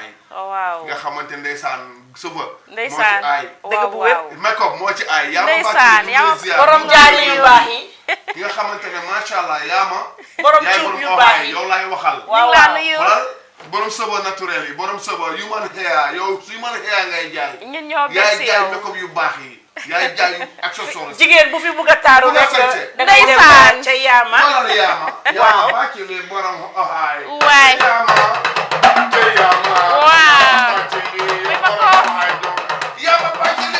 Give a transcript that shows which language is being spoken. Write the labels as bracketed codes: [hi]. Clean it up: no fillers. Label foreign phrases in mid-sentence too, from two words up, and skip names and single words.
[wo] waaw nga xamante ndeysaan suba ndeysaan dëgg bu wér makeup moo ci ay Yaama Baceli borom jaari yu baax yi ki nga xamantene [ar] ما شاء الله [wo] Yaama borom cuub yu baax yi yow laay waxal borom sabo naturel yi borom sabo [en] human hair [wo] yow [en] human hair [wo] ngay jaay ñun ñoo yaay jaay makeup yu baax yi yaay jaay accessoire jigéen bu fi bugg a taaru rek ndeysaan ca Yaama Yaama Baceli borom oxaay waay Yaama Yaama Baceli